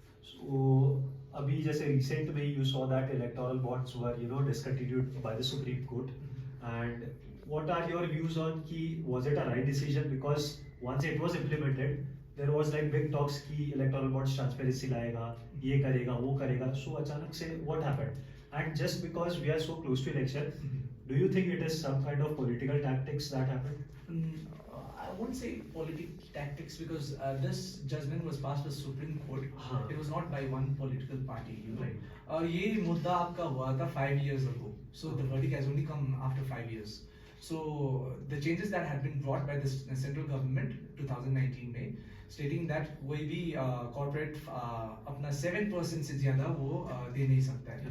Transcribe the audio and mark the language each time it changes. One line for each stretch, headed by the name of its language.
English: So
Hindi: अभी जैसे
English: recent में you saw that electoral bonds were discontinued by the Supreme Court, and what are your views on कि was it a right decision, because once it was implemented there was like big talks कि electoral bonds transparency
Hindi: लाएगा, ये करेगा, वो करेगा,
English: so
Hindi: अचानक से
English: what happened? And just because we are so close to election, do you think it is some kind of political tactics that happened? I won't say political tactics, because this judgment was passed by Supreme Court.
Hindi: हाँ.
English: It was not by one political party, you know. Right.
Hindi: और ये मुद्दा आपका हुआ था
English: 5 years ago. So the verdict has only come after 5 years. So the changes that had been brought by the central government 2019 में, stating that
Hindi: कोई भी corporate अपना 7% से ज़्यादा वो दे नहीं सकता है.